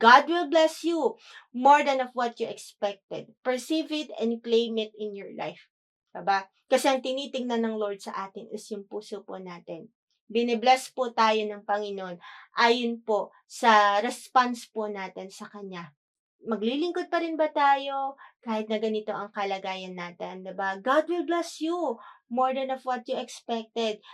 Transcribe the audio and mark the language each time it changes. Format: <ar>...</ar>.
<en>God will bless you more than of what you expected. Perceive it and claim it in your life.</en> <tl>Diba? Kasi ang tinitingnan ng Lord sa atin is yung puso po natin. Binibless po tayo ng Panginoon ayon po sa response po natin sa Kanya. Maglilingkod pa rin ba tayo kahit na ganito ang kalagayan natin, diba?</tl> <en>God will bless you more than of what you expected.</en>